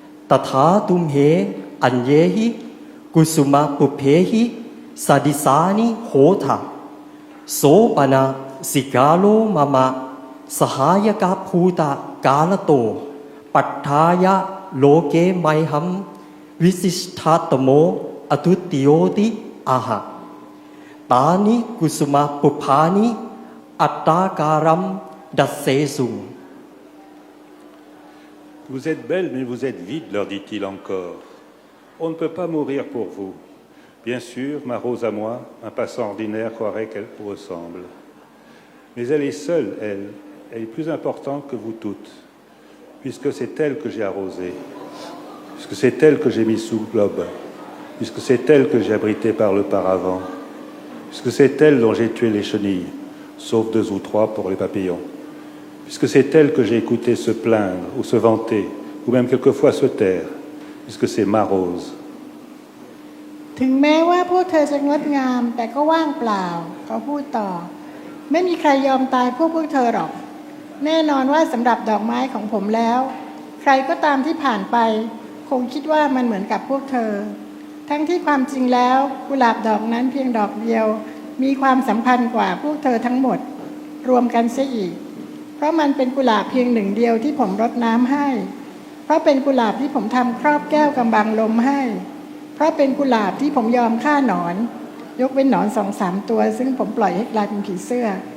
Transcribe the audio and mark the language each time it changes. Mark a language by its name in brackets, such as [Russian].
[Pali] ตถาตุมเหอัญเยหิกุสุมาปุเพหิสดิสานิโหทะโสปนาสิกาโลมะมะสหายกาภูตากาลโตปัฏฐายะโลเกไมหัมวิสิชธาตโมอทุติโยติอาหะตานิกุสุมาปุภานิอัตตาการัมดัสเสสุง [French] Vous êtes belles, mais vous êtes vides, leur dit-il encore. On ne peut pas mourir pour vous. Bien sûr, ma rose à moi, un passant ordinaire croirait qu'elle vous ressemble. Mais elle est seule, elle est plus importante que vous toutes, puisque c'est elle que j'ai arrosée, puisque c'est elle que j'ai mis sous globe, puisque c'est elle que j'ai abritée par le paravent, puisque c'est elle dont j'ai tué les chenilles, sauf 2 ou 3 pour les papillons, puisque c'est elle que j'ai écouté se plaindre ou se vanter, ou même quelquefois se taire, puisque c'est ma rose. [Thai] ถึงแม้ว่าพวกเธอจะงดงามแต่ก็ว่างเปล่าเขาพูดต่อไม่มีใครยอมตายพวกเธอหรอกแน่นอนว่าสำหรับดอกไม้ของผมแล้วใครก็ตามที่ผ่านไปคงคิดว่ามันเหมือนกับพวกเธอ ทั้งที่ความจริงแล้วกุหลาบดอกนั้นเพียงดอกเดียวมีความสัมพันธ์กว่าพวกเธอทั้งหมดรวมกันเสียอีกเพราะมันเป็นกุหลาบเพียง1 เดียวที่ผมรดน้ำให้เพราะเป็นกุหลาบที่ผมทำครอบแก้วกำบังลมให้เพราะเป็นกุหลาบที่ผมยอมฆ่าหนอนยกเว้นหนอน 2-3 ตัวซึ่งผมปล่อยให้กลายเป็นผีเสื้อ